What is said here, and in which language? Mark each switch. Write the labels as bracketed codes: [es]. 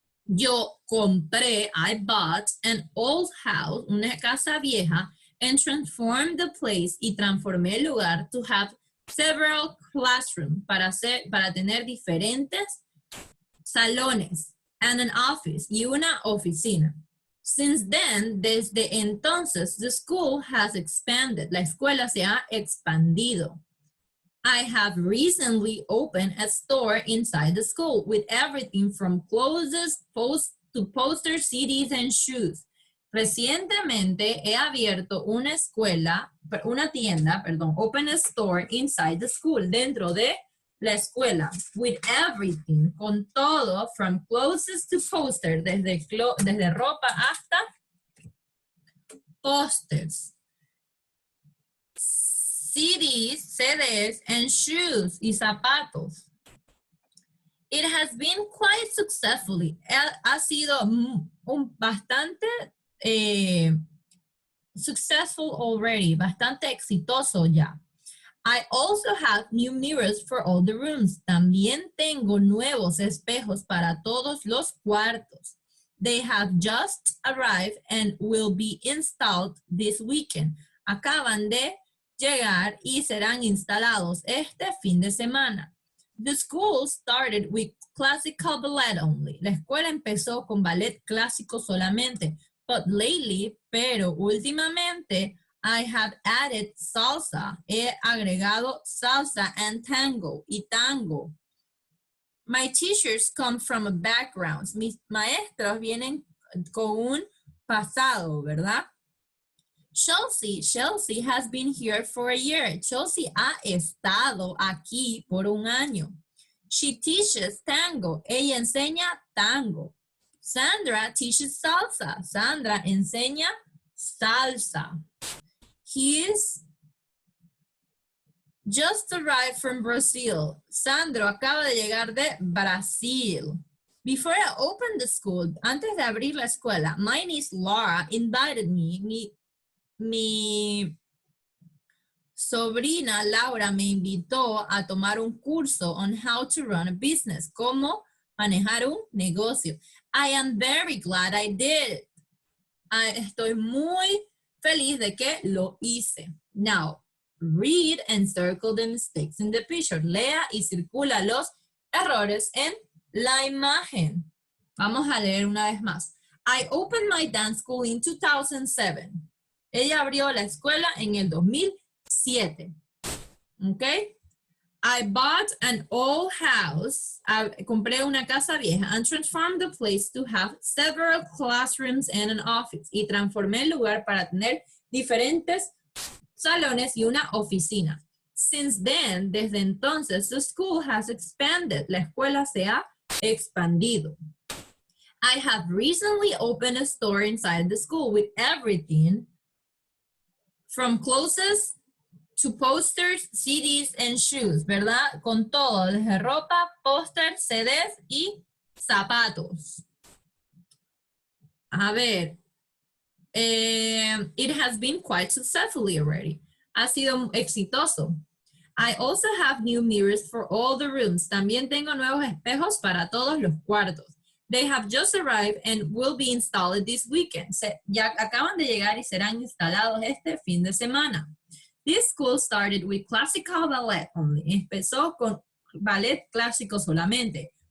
[en] I bought an old house, [es] una casa vieja, [en] and transformed the place, [es] y transformé el lugar [en] to have several classrooms, [es] para tener diferentes salones, [en] and an office, [es] y una oficina. [en] Since then, [es] desde entonces, [en] the school has expanded. [es] La escuela se ha expandido. [en] I have recently opened a store inside the school with everything from clothes to posters, CDs, and shoes. [es] Recientemente he abierto una tienda, [en] open a store inside the school, [es] dentro de la escuela, [en] with everything, [es] con todo, [en] from clothes to posters, [es] desde ropa hasta posters, [en] CDs, and shoes, [es] y zapatos. [en] It has been quite successfully. [es] Ha sido bastante [en] successful already, [es] bastante exitoso ya. [en] I also have new mirrors for all the rooms. [es] También tengo nuevos espejos para todos los cuartos. [en] They have just arrived and will be installed this weekend. [es] Acaban de llegar y serán instalados este fin de semana. [en] The school started with classical ballet only. [es] La escuela empezó con ballet clásico solamente. [en] But lately, [es] pero últimamente, [en] I have added salsa. [es] He agregado salsa [en] and tango, [es] y tango. [en] My teachers come from a background. [es] Mis maestros vienen con un pasado, ¿verdad? [en] Chelsea has been here for a year. [es] Chelsea ha estado aquí por un año. [en] She teaches tango. [es] Ella enseña tango. [en] Sandra teaches salsa. [es] Sandra enseña salsa. [en] He's just arrived from Brazil. [es] Sandro acaba de llegar de Brasil. [en] Before I opened the school, [es] antes de abrir la escuela, [en] my niece Laura invited me. [es] Mi sobrina Laura me invitó a tomar un curso [en] on how to run a business, [es] cómo manejar un negocio. [en] I am very glad I did. [es] Estoy muy feliz de que lo hice. [en] Now, read and circle the mistakes in the picture. [es] Lea y circula los errores en la imagen. Vamos a leer una vez más. [en] I opened my dance school in 2007. [es] Ella abrió la escuela en el 2007. [en] ¿Ok? I bought an old house. [es] Compré una casa vieja [en] and transformed the place to have several classrooms and an office. [es] Y transformé el lugar para tener diferentes salones y una oficina. [en] Since then, [es] desde entonces, [en] the school has expanded. [es] La escuela se ha expandido. [en] I have recently opened a store inside the school with everything From clothes to posters, CDs, and shoes, [es] ¿verdad? Con todo, desde ropa, pósters, CDs y zapatos. A ver. [en] It has been quite successfully already. [es] Ha sido exitoso. [en] I also have new mirrors for all the rooms. [es] También tengo nuevos espejos para todos los cuartos. [en] They have just arrived and will be installed this weekend. [es] Ya acaban de llegar y serán instalados este fin de semana. [en] This school started with classical ballet only. [es] Empezó con ballet clásico solamente.